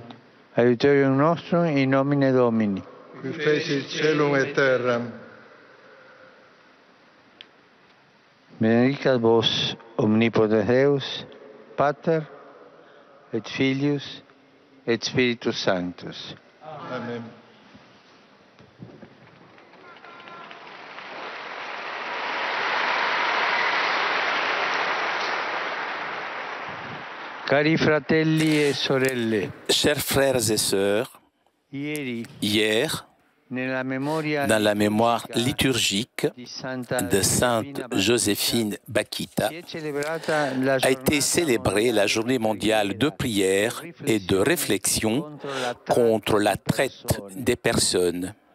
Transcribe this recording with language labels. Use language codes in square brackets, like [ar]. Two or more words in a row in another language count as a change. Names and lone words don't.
[la] Aiuterium nostrum in nomine Domini. Qui fecit caelum et terram. Benedicat vos omnipotens Deus, Pater et Filius et Spiritus Sanctus. Amen. [it] Cari fratelli e sorelle, [fr] Chers frères et sœurs, [it] ieri [fr] hier, dans la mémoire liturgique de Sainte Joséphine Bakhita, a été célébrée la journée mondiale de prière et de réflexion contre la traite des personnes.